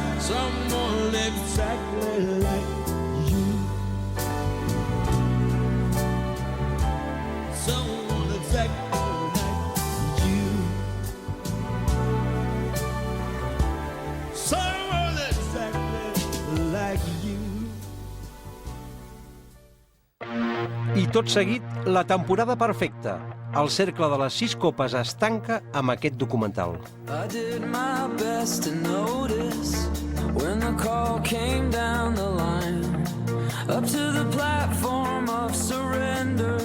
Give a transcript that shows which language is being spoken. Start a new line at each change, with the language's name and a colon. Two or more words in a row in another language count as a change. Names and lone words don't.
English: Someone exactly like you. Someone exactly like you. Someone exactly like you.
Catalan: I tot seguit, la temporada perfecta. El cercle de les 6 copes es tanca amb aquest documental.
English: I did my best to notice when the call came down the line, up to the platform of surrender.